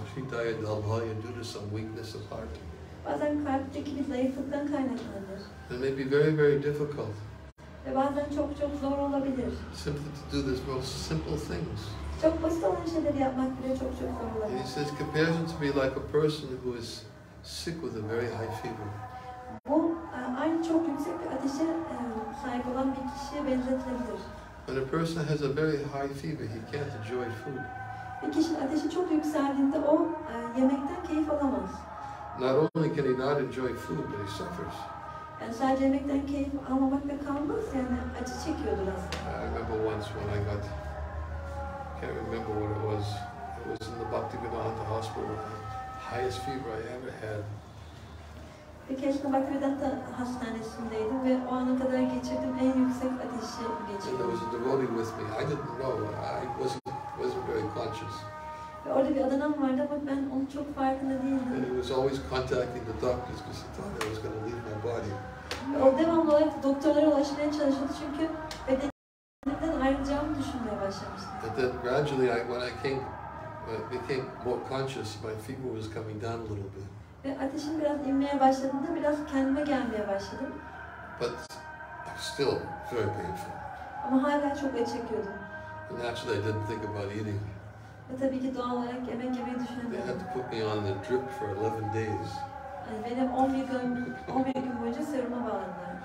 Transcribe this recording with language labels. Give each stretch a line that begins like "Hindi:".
Sanskrit: Shridaya Dalbhaya,
English: due to some weakness of heart.
Turkish: Bazen kalpteki bir zayıflıktan kaynaklanabilir.
English: It may be very, very difficult
Turkish: Ve bazen çok zor olabilir.
English: simply to do these most simple things.
Turkish: Çok basit olan şeyleri yapmak bile çok zor
English: And he
Turkish: olabilir.
English: says, compares it to be like a person who is sick with a very high fever.
Turkish: Bu aynı çok yüksek bir ateşe sahip olan bir kişiye benzetilebilir.
English: When a person has a very high fever, he can't enjoy food.
Turkish: Bir kişinin ateşi çok yükseldiğinde o yemekten keyif alamaz.
English: Not only can he not enjoy food, but he suffers.
Turkish: Yani sadece yemekten keyif almamakla kalmaz, yani acı çekiyordur aslında.
English: I remember once when I can't remember what it was. It was in the Bhaktivedanta hospital, the highest fever I ever had.
Turkish: Bir kez Bhaktivedanta hastanesindeydim ve o ana kadar geçirdiğim en yüksek ateşi
English: And there
Turkish: geçirdim.
English: was a devotee with me. I didn't know. I wasn't very conscious.
Turkish: Ve orada bir adam vardı ama ben onun çok farkında
English: And
Turkish: değildim.
English: he was always contacting the doctors because he thought I was going to leave my body.
Turkish: Ve o devamlı olarak doktorlara ulaşmaya çalışıyordu çünkü bedenimden ayrılacağımı düşünmeye başlamıştı.
English: But then gradually, when I became more conscious, my fever was coming down a little bit.
Turkish: Ve ateşim biraz inmeye başladığında biraz kendime gelmeye başladım.
English: But still very painful.
Turkish: Ama hala çok acı çekiyordum.
English: And naturally, I didn't think about eating.
Turkish: Ve tabii ki doğal olarak yemek yemeyi
English: They had
Turkish: düşünemiyordum.
English: to put me on the drip for 11 days
Turkish: Yani beni 11 gün boyunca seruma bağladılar.